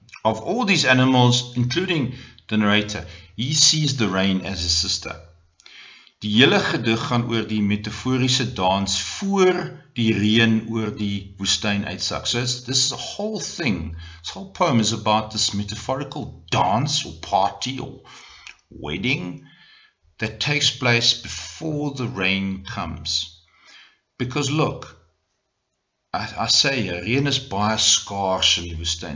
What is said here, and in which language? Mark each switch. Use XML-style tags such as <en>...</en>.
<en>of all these animals, including the narrator, he sees the rain as his sister.</en> <af>Die hele gedig gaan oor die metaforiese dans voor die reën oor die woestyn uitsak.</af> <en>So this is a whole thing. This whole poem is about this metaphorical dance or party or wedding that takes place before the rain comes. Because look, I say here,</en> <af>reën is baie scarce in die woestyn.</af>